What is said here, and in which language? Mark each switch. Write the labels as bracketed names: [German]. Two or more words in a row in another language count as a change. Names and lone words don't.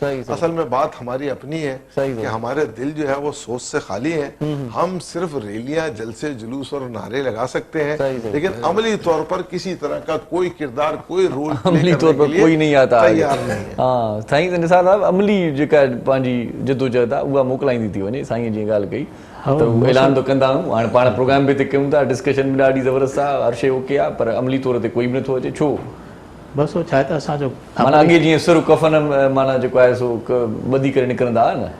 [Urdu] اصل میں بات ہماری اپنی ہے کہ ہمارے دل جو ہے وہ سوچ سے خالی ہیں. ہم صرف ریلیاں جلسے جلوس اور نعرے لگا سکتے ہیں, لیکن عملی طور پر کسی طرح کا کوئی کردار کوئی رول عملی طور پر کوئی نہیں آتا. تیار نہیں ہے. [Sindhi] ہاں سائیں نثار صاحب, عملی जेका पंहिंजी जदोजहद आहे उहा मोकिलाईंदी थी वञे. साईं जीअं ॻाल्हि कई तो ऐलान तो कंदा आहियूं, हाणे पाण प्रोग्राम बि हिते कयूं था, डिस्कशन बि ॾाढी ज़बरदस्त आहे, हर शइ ओके आहे, पर अमली तौर ते कोई बि नथो अचे. छो? बस वो छा आहे त असांजो माना अॻे जीअं सुर कफ़न माना जेको आहे सो ॿधी करे निकिरंदा हुआ न,